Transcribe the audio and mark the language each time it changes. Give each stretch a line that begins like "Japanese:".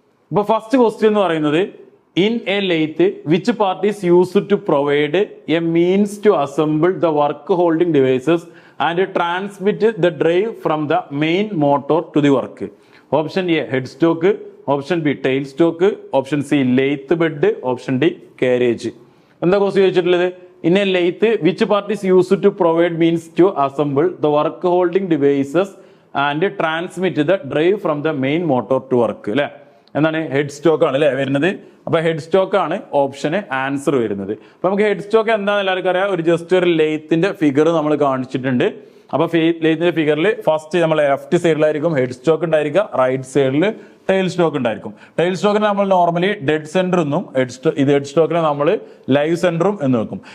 Malayalam: ഇപ്പൊ first question എന്ന് പറയുന്നത്,
English: In a lathe which part is used to provide a means to assemble the work holding devices and transmit the drive from the main motor to the work? Option A head stock, option B tail stock, option C lathe bed, option D carriage.
Malayalam: എന്താ question ചോദിച്ചിട്ടുള്ളത്?
English: In a lathe, which part is used to provide means to assemble the work holding devices and transmit the drive from the main motor to work?
Malayalam: അല്ലെ, എന്താണ്? Head stock ആണ് അല്ലെ വരുന്നത്. അപ്പൊ head stock ആണ് ഓപ്ഷന് answer വരുന്നത്. അപ്പൊ നമുക്ക് ഹെഡ് സ്റ്റോക്ക് എന്താണെന്ന് എല്ലാവർക്കും അറിയാം. ജസ്റ്റ് ഒരു ലെയ്ത്തിന്റെ ഫിഗർ നമ്മൾ കാണിച്ചിട്ടുണ്ട്. അപ്പൊ ലെയ്ത്തിന്റെ ഫിഗറിൽ ഫസ്റ്റ് നമ്മൾ ലെഫ്റ്റ് സൈഡിലായിരിക്കും ഹെഡ് സ്റ്റോക്ക് ഉണ്ടായിരിക്കുക, റൈറ്റ് സൈഡിൽ ടെയിൽ സ്റ്റോക്ക് ഉണ്ടായിരിക്കും. ടെയിൽ സ്റ്റോക്കിനെ നമ്മൾ നോർമലി ഡെഡ് സെന്റർ എന്നും ഹെഡ് സ്റ്റോക്കിനെ നമ്മൾ ലൈവ് സെന്ററും എന്ന് വെക്കും.